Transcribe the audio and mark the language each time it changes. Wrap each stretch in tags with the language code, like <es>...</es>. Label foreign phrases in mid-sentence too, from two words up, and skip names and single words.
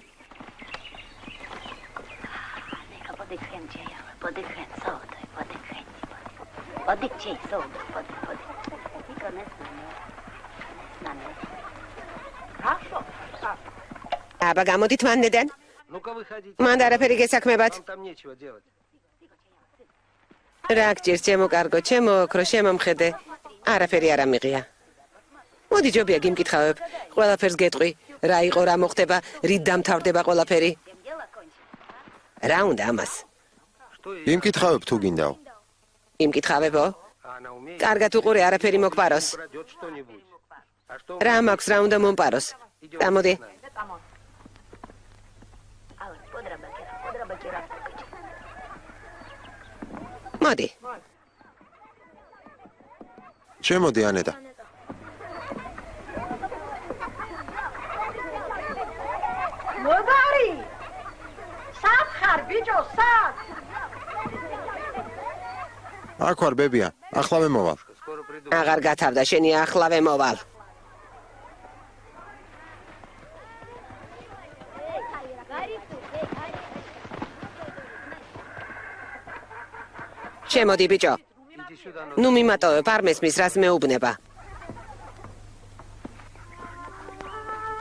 <ka>აბა გამოდით მანდედან.</ka> <ru>Ну-ка выходите.</ru> <ka>მანდ არაფერი გესაქმებათ.</ka> <ru>Вам там нечего делать.</ru> <ka>რა გჭირს ჩემო კარგო, ჩემო ოქრო, შემომხედე. არაფერი არ ამიღია. მოდი ჯობია გიმკითხავებ. ყველაფერს გეტყვი. რა იყო, რა მოხდება, რით დამთავრდება ყველაფერი. რა უნდა ამას?</ka> <ru>Что ей?</ru> <ka>იმკითხავებ თუ გინდაო. იმკითხავებო?</ka> <ru>Она умеет.</ru> <ka>კარგად უყურე, არაფერი მოგპაროს.</ka> <ru>Украдет что-нибудь. А что?</ru> <ka>რა მაქვს, რა უნდა მომპაროს. გამოდი. მოდი. შემოდი ანეტა. მოდარი! სად ხარ, ბიჭო, სად? აქ ვარ ბებია, ახლავე მოვალ.</ka> <ru>Скоро приду.</ru> <ka>აღარ გათავდა, შენი ახლავე მოვალ. შემოდი ბიჭო.</ka> <ru>Иди сюда, ну.</ru> <ka>ნუ მიმატოვებ, არ მესმის, რას მეუბნება.</ka>